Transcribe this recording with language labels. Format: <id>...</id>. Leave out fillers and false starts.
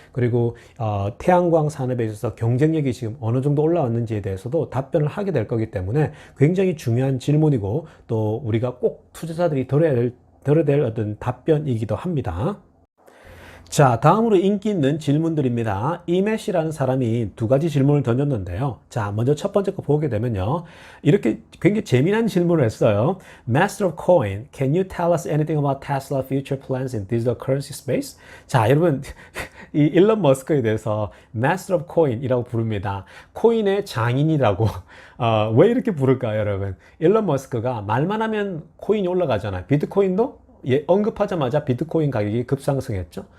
<ko>그리고 태양광 산업에 있어서 경쟁력이 지금 어느 정도 올라왔는지에 대해서도 답변을 하게 될 거기 때문에 굉장히 중요한 질문이고 또 우리가 꼭 투자자들이 들어야 될 어떤 답변이기도 합니다. 자, 다음으로 인기 있는 질문들입니다. 이맷이라는 사람이 두 가지 질문을 던졌는데요. 자, 먼저 첫 번째 거 보게 되면요. 이렇게 굉장히 재미난 질문을 했어요.</ko> <en>Master of Coin, can you tell us anything about Tesla future plans in digital currency space?</en> <ko>자, 여러분, 이 일론 머스크에 대해서 Master of Coin이라고 부릅니다. 코인의 장인이라고. 왜 이렇게 부를까요, 여러분? 일론 머스크가 말만 하면 코인이 올라가잖아요. 비트코인도 언급하자마자 비트코인 가격이 급상승했죠.</ko>